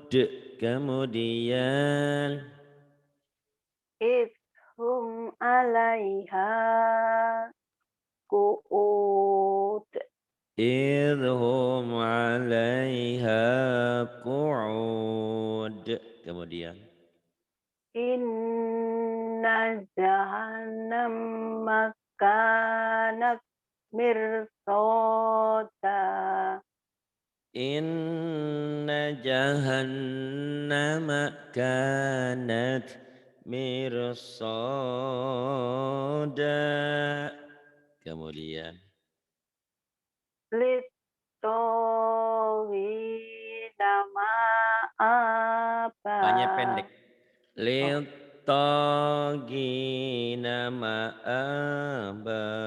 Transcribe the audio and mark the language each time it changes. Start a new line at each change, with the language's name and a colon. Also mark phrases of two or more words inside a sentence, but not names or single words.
Indonesian: Kemudian
Arabic: إذ هم عليها قعود إذ هم عليها قعود. Kemudian إن جهنم كانت مرصادا إن جهنم كانت مرصادا.
Indonesian: Kemudian
Arabic: للطاغين مآبا.
Indonesian: banyak pendek. Oh,
Arabic: للطاغين مآبا.